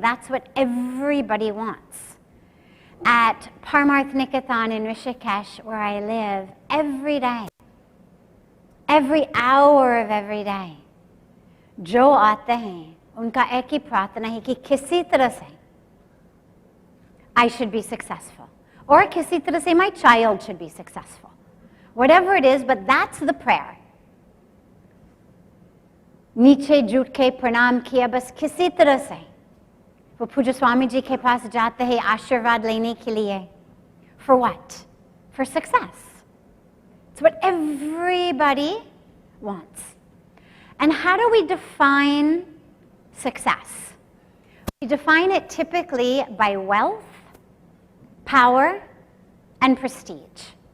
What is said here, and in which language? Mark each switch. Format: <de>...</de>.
<en>That's what everybody wants. At Parmarth Niketan in Rishikesh, where I live, every day, every hour of every day,</en> <hi>जो आते हैं, उनका एक ही प्रार्थना है कि किसी तरह से</hi> <en>I should be successful, or</en> <hi>किसी तरह से</hi> <en>my child should be successful. Whatever it is, but that's the prayer.</en> <hi>नीचे झुक के प्रणाम किया, बस किसी तरह से वो पूज्य स्वामी जी के पास जाते हैं आशीर्वाद लेने के लिए.</hi> <en>For what? For success. It's what everybody wants. And how do we define success? We define it typically by wealth, power, and prestige.</en>